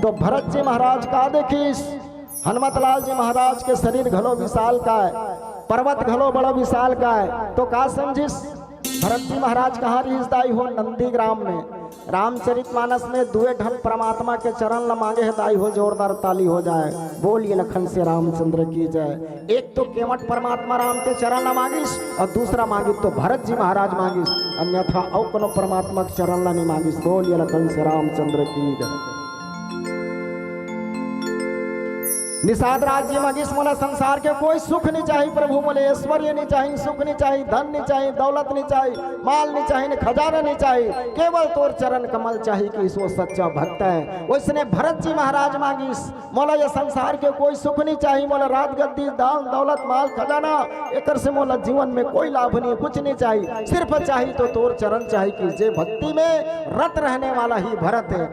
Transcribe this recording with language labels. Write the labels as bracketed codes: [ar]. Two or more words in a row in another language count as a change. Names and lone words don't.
[hne] तो भरत जी महाराज का देखिस, हनुमतलाल जी महाराज के शरीर घलो विशाल का है, पर्वत घलो बड़ा विशाल का है। तो का समझिस, भरत जी महाराज कहाँ रिश्ताई हो? नंदीग्राम में। रामचरितमानस में 2 ढल परमात्मा के चरण ल मांगे है। दाई हो जोरदार ताली हो जाए, बोलिए लखन से रामचंद्र की जय। एक तो केवट परमात्मा राम के चरण ल मांगिस, और दूसरा मांगिस तो भरत जी महाराज मांगिस, अन्यथा और कोनो परमात्मा के चरण ल नहीं मांगिस। बोलिए लखन से रामचंद्र की जय। निषाद राज्य मांगिस, मोला संसार के कोई सुख नहीं चाहिए प्रभु, मोले ऐश्वर्य नहीं चाहिए, सुख नहीं चाहिए, धन नहीं चाहिए, दौलत नहीं चाहिए, माल नहीं चाहिए, खजाना नहीं चाहिए, केवल तोर चरण कमल चाहिए कि वो सच्चा भक्त है। उसने भरत जी महाराज मांगिस, मोला ये संसार के कोई सुख नहीं चाहिए, मोला राज गद्दी दान दौलत माल खजाना एक से मोला जीवन में कोई लाभ नहीं, कुछ नहीं चाहिए, सिर्फ चाहिए तो तोर चरण चाहिए कि जे भक्ति में रत रहने वाला ही भरत है।